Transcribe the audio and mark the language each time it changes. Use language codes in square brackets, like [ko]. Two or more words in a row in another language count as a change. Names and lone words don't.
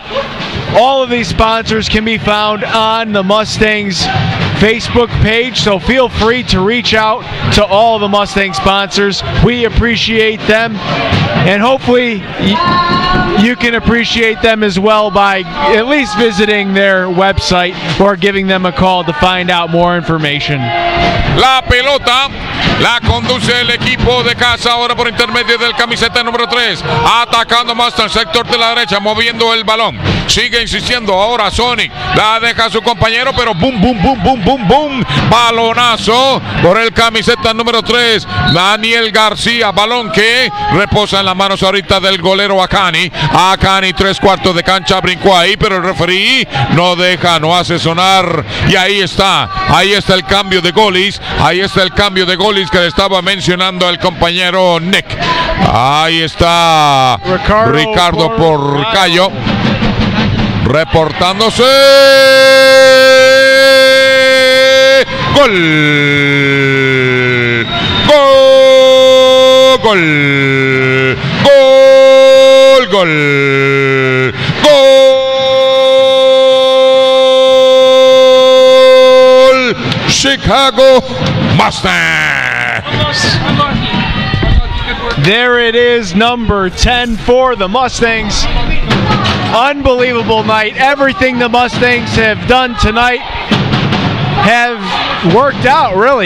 [en] All of these sponsors can be found on the Mustangs Facebook page, so feel free to reach out to all the Mustang sponsors. We appreciate them, and hopefully you can appreciate them as well by at least visiting their website or giving them a call to find out more information. [es] La pelota la conduce el equipo de casa ahora por intermedio del camiseta número 3, atacando Mustang, sector de la derecha, moviendo el balón, sigue insistiendo, ahora Sonic, la deja a su compañero, pero boom, boom, boom, boom, boom, boom, balonazo por el camiseta número 3, Daniel García, balón que reposa en las manos ahorita del golero Akani, 3/4 de cancha, brincó ahí, pero el referee no deja, no hace sonar, y ahí está el cambio de gol goalies. Ahí está el cambio de goalies que le estaba mencionando el compañero Nick. Ahí está Ricardo Porcayo reportándose. Gol. Gol. Gol. Gol. Gol. Gol. Chicago Mustangs. [en] There it is, number 10 for the Mustangs. Unbelievable night. Everything the Mustangs have done tonight have worked out, really.